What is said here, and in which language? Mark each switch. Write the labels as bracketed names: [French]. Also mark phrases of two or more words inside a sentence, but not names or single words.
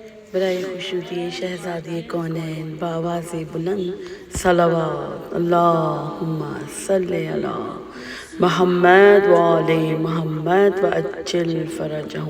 [Urdu] برائے خوشنودی شہزادی کونین باآواز بلند صلوات [Arabic] اللهم صل على محمد وآل محمد وعجل فرجهم.